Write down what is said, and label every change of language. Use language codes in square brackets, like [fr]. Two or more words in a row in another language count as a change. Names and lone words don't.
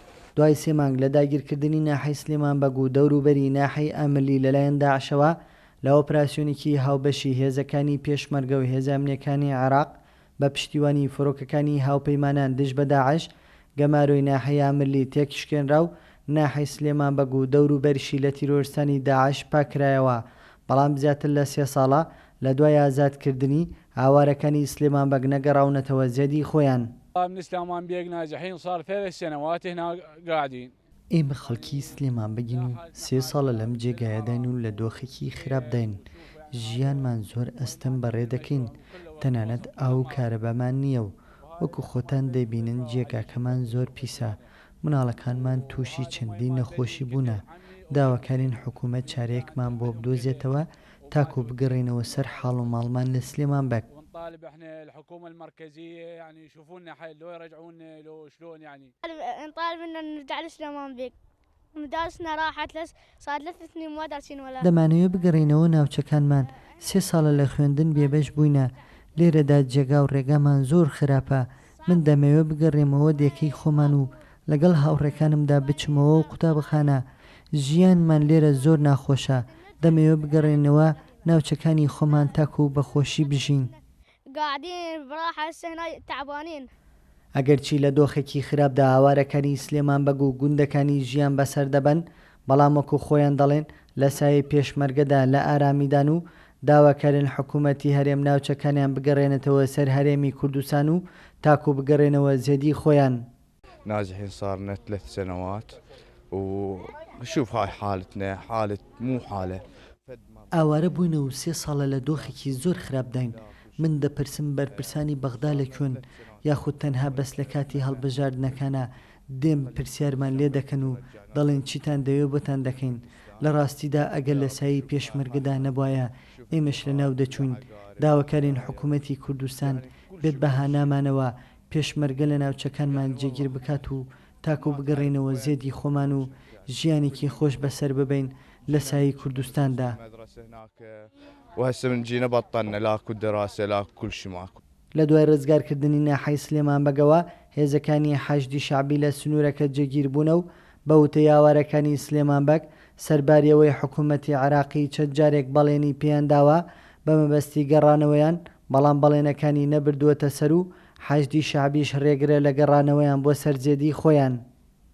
[ckb] دوای 3 مانگ لە داگیرکردنی ناحەی سلێمانبەگ و دەوروبەری ناحەی ئاملی لەلایەن داعشەوە لە ئۆپراسیۆنێکی هاوبەشی هێزەکانی پێشمەرگە و هێزە ئەمنیەکانی عێراق بە پشتیوانی فڕۆکەکانی هاوپەیمانان دژ بە داعش گەماروی ناحەی ئاملی تێکشکێنرا و ناحەی سلێمانبەگ و دەوروبەریشی لە تیرۆریستانی داعش پاکرایەوە. بەڵام زیاتر لە 3 ساڵە لە دوای ئازادکردنی هاوارەکانی سلێمانبەگ نەگەڕاونەتەوە زێدی خۆیان. [ar] من سليمانبيق ناجحين صار 3 سنوات هنا قاعدين. [ckb] ئێمە خەڵکی سلێمانبەگین و 3 ساڵە لەم جێگایەداین و لە دۆخێکی خراپداین. ژیانمان زۆر ئەستەم بەڕێ دەکەین، تەنانەت ئاو و کارەبامان نییە و وەکو خۆتان دەبینن جێگاکەمان زۆر پیسە. مناڵەکانمان تووشی چەندین نەخۆشی بوونە. داواکارین حکوومەت چارەیەکمان بۆ بدۆزێتەوە تاکو بگەڕێنەوە سەر حاڵ و ماڵمان لە سلێمانبەگ. [ar] نطالب احنا الحكومه المركزيه يعني يشوفوا لنا حل لو يرجعونا لو شلون يعني نطالب ان نرجع لسليمانبيق مدارسنا راحت صار 3 سنين ما دارسين ولا [ckb] دەمانەوێت بگەڕێنەوە ناوچەکانمان 3 ساڵە لە خوێندن بێبەش بووینە لێرەدا جێگا و ڕێگامان زۆر خراپە. من دەمەوێت بگەڕێمەوە دێکەی خۆمان و لەگەڵ هاوڕێکانمدا بچمەوە و قوتابخانە. ژیانمان لێرە زۆر ناخۆشە. دەمەوێت بگەڕێنەوە ناوچەکانی خۆمان تاکو و بەخۆشی بژین. [ar] قاعدين براحة هنا تعبانين. [ckb] ئەگەرچی لە دۆخێکی خراپدا هاوارەکانی سلێمانبەگ و گوندەکانی ژیان بەسەر دەبەن، بەڵام وەکو خۆیان دەڵێن لە سایەی پێشمەرگەدا لە ئارامیدان و داواکارن حکوومەتی هەرێم ناوچەکانیان بگەڕێنێتەوە سەر هەرێمی کوردستان و تاکو بگەڕێنەوە زێدی خۆیان. [ar] ناجحين صارنا 3 سنوات وشوف هاي حالتنا حالة مو حالة. [ckb] ئاوارە بووینە و 3 ساڵە لە دۆخێکی زۆر خراپداین. من دەپرسم بەرپرسانی بەغدا لەکوێن یاخود تەنها بەس لە کاتی هەڵبژاردنەکانە دێم پرسیارمان لێ دەکەن و دەڵێن چیتان دەوێ بۆتان دەکەین. لە ڕاستیدا ئەگەر لە سایی پێشمەرگەدا نەبوایە ئێمەش لە ناو دەچوین. داواکارین حکوومەتی کوردستان بێت بەهانامانەوە پێشمەرگە لە ناوچەکانمان جێگیر بکات و تاکو بگەڕێنەوە زێدی خۆمان و ژیانێکی خۆش بەسەر ببین لە سایی کوردستاندا. [ar] وهسه من جينا بطلنا لاكو دراسة لاكو كل شيء ماكو. [ckb] لە دوای ڕزگارکردنی ناحەی سلێمانبەگەوە هێزەکانی حەشدی شعبی لە سنوورەکە جێگیر بوونە و بە وتەی هاوارەکانی سلێمانبەگ سەرباریەوەی حکوومەتی عێراقی چەند جارێک بەڵێنی پێیان داوە بە مەبەستی گەڕانەوەیان، بەڵام بەڵێنەکانی نەبردووەتە سەر و حەشدی شعبیش ڕێگرە لە گەڕانەوەیان بۆ سەرجێدی خۆیان.